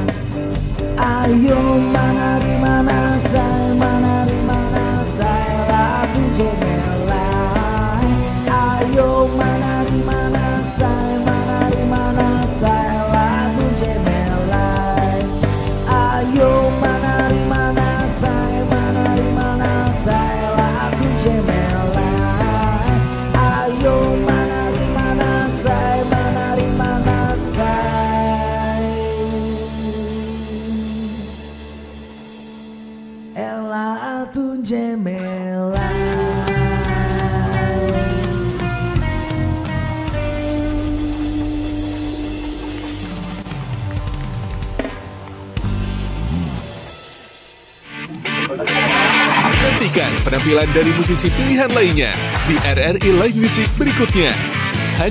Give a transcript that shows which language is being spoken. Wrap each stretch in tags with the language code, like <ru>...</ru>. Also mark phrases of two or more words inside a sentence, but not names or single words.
<bjn>Ayo manari manasai, manari manasai, lagu jemelai. Ayo manari manasai, manari manasai, lagu jemelai. Ayo manari manasai, manari manasai, lagu jemelai. Ayo manari manasai, manari manasai, lagu jemelai.</bjn> <id>Nantikan penampilan dari musisi pilihan lainnya di RRI Live Music berikutnya.</id>